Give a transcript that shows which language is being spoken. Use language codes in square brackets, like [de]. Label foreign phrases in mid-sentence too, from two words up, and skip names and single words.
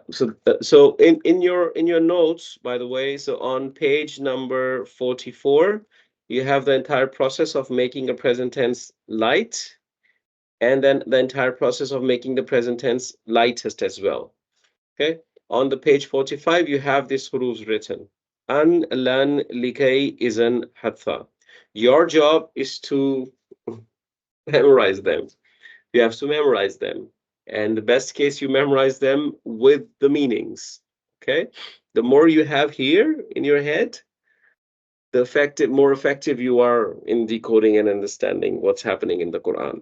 [en] So in your notes, by the way, so on page number 44, you have the entire process of making a present tense light, and then the entire process of making the present tense lightest as well. Okay. On the page 45, you have these hurufs written. An, [ar] لن، لكي، إذن, [en] hatha. Your job is to memorize them. You have to memorize them. And the best case, you memorize them with the meanings. Okay. The more you have here in your head, the more effective you are in decoding and understanding what's happening in the Quran.